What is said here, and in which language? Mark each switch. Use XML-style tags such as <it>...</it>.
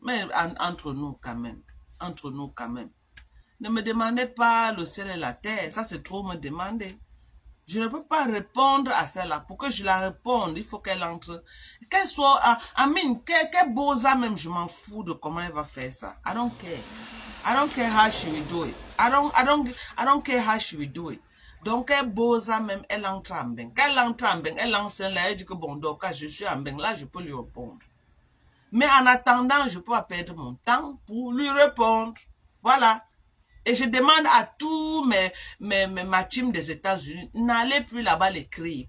<fr>Mais entre nous quand même. Entre nous quand même. Ne me demandez pas le ciel et la terre. Ça, c'est trop me demander. Je ne peux pas répondre à celle-là. Pour que je la réponde, il faut qu'elle entre. Qu'elle soit, Amine, qu'elle bosa même, je m'en fous de comment elle va faire ça.</fr> <en>I don't care. I don't care how she will do it. I don't care how she will do it.</en> <fr>Donc, elle bosa même, elle entre en bain. Quand elle entre en bain, elle lance là, elle dit que bon, donc, quand je suis en bain, là, je peux lui répondre. Mais en attendant, je peux pas perdre mon temps pour lui répondre. Voilà. Et je demande à tous ma team des États-Unis, n'allez plus là-bas l'écrire.</fr>